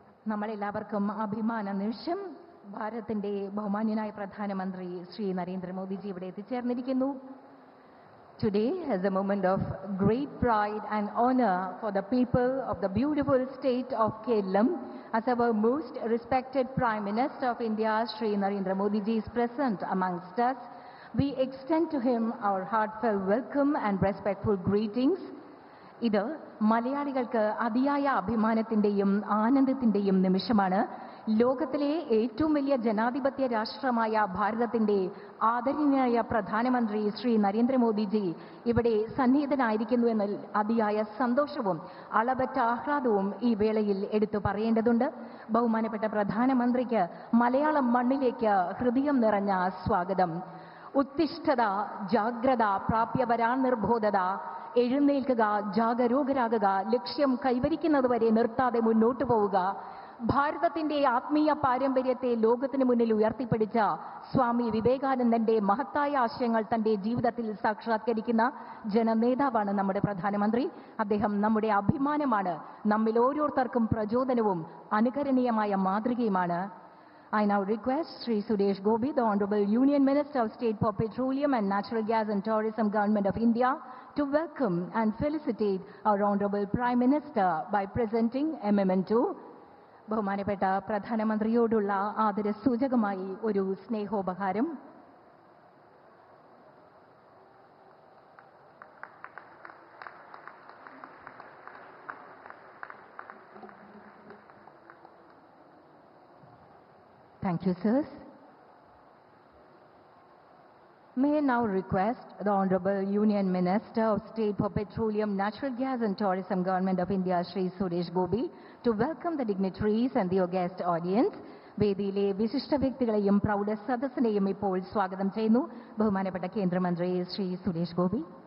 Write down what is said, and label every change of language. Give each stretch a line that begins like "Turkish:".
Malayalam: നമ്മളെല്ലാവർക്കും അഭിമാന നിമിഷം ഭാരതത്തിന്റെ ബഹുമാന്യനായ പ്രധാനമന്ത്രി ശ്രീ നരേന്ദ്രമോദിജി ഇവിടെ എത്തിച്ചേർന്നിരിക്കുന്നു.
English: Today is a moment of great pride and honor for the people of the beautiful state of Kerala as our most respected Prime Minister of India, Shri Narendra Modi ji, is present amongst us. We extend to him our heartfelt welcome and respectful greetings.
Malayalam: ഇത് മലയാളികൾക്ക് അതിയായ അഭിമാനത്തിന്റെയും ആനന്ദത്തിന്റെയും നിമിഷമാണ്. ലോകത്തിലെ ഏറ്റവും വലിയ ജനാധിപത്യ രാഷ്ട്രമായ ഭാരതത്തിന്റെ ആദരണീയനായ പ്രധാനമന്ത്രി ശ്രീ നരേന്ദ്രമോദിജി ഇവിടെ സന്നിഹിതനായിരിക്കുന്നു എന്നതിൽ അതിയായ സന്തോഷവും അളവറ്റ ആഹ്ലാദവും ഈ വേളയിൽ എടുത്തു പറയേണ്ടതുണ്ട്. ബഹുമാനപ്പെട്ട പ്രധാനമന്ത്രിക്ക് മലയാളം മണ്ണിലേക്ക് ഹൃദയം നിറഞ്ഞ സ്വാഗതം.
Sanskrit: ഉത്തിഷ്ഠത, ജാഗ്രത, പ്രാപ്യവരാ നിർബോധത,
Malayalam: എഴുന്നേൽക്കുക, ജാഗരൂകരാകുക, ലക്ഷ്യം കൈവരിക്കുന്നതുവരെ നിർത്താതെ മുന്നോട്ടു പോവുക. ഭാരതത്തിന്റെ ആത്മീയ പാരമ്പര്യത്തെ ലോകത്തിന് മുന്നിൽ ഉയർത്തിപ്പിടിച്ച സ്വാമി വിവേകാനന്ദന്റെ മഹത്തായ ആശയങ്ങൾ തന്റെ ജീവിതത്തിൽ സാക്ഷാത്കരിക്കുന്ന ജനനേതാവാണ് നമ്മുടെ പ്രധാനമന്ത്രി. അദ്ദേഹം നമ്മുടെ അഭിമാനമാണ്, നമ്മിൽ ഓരോരുത്തർക്കും പ്രചോദനവും അനുകരണീയമായ മാതൃകയുമാണ്.
English: I now request Sri Suresh Gopi, the Honorable Union Minister of State for Petroleum and Natural Gas and Tourism, Government of India, to welcome and felicitate our Honorable Prime Minister by presenting a memento.
Malayalam: ബഹുമാനപ്പെട്ട പ്രധാനമന്ത്രിയോടുള്ള ആദരസൂചകമായി ഒരു സ്നേഹോപഹാരം.
English: Thank you, sirs. May I now request the Honorable Union Minister of State for Petroleum, Natural Gas and Tourism, Government of India, Shri Suresh Gopi, to welcome the dignitaries and the august audience.
Malayalam: വേദിയിലെ വിശിഷ്ട വ്യക്തികളെയും പ്രൗഢ സദസ്സിനെയും ഇപ്പോൾ സ്വാഗതം ചെയ്യുന്നു. ബഹുമാനപ്പെട്ട കേന്ദ്രമന്ത്രി ശ്രീ സുരേഷ് ഗോപി.